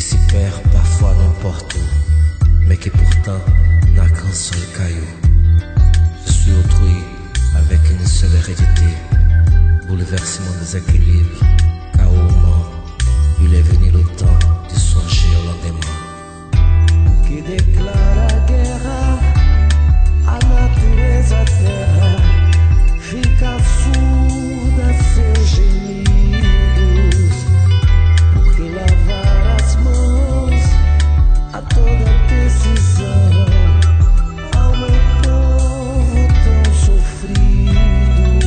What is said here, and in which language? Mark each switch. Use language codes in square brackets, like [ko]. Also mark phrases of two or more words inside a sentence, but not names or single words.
[fr] mais qui pourtant n'a qu'un seul caillou. construit autrui avec une seule hérédité. Bouleversement des équilibres, chaos, mort. Il est venu le temps de songer au lendemain. [pt] O que declara guerra à natureza terra fica surda a seus gemidos. Porque lavar as mãos a toda decisão ao meu povo tão sofrido.